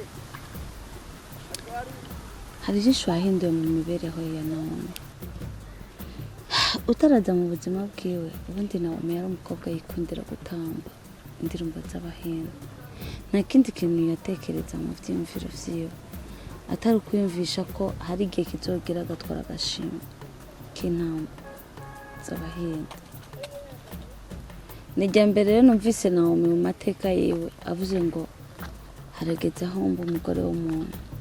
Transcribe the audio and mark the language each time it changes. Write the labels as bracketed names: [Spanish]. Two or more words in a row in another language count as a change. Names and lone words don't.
[Rundi] Hari byinshi wahinduye mu mibereho ya Naomi. Utaraza mu buzima bwiwe, ubundi Naomi yari umukobwa yikundira gutamba indirimbo z'abahinde. Nta kindi kintu yatekereza mu vyiyumviro vyiwe atari kwiyumvisha ko hari igihe kizogera agatwara agashimwe k'intamba z'abahinde. Nijya mbere rero numvise Naomi mu mateka yiwe avuze ngo harageze aho mba umugore w'umuntu.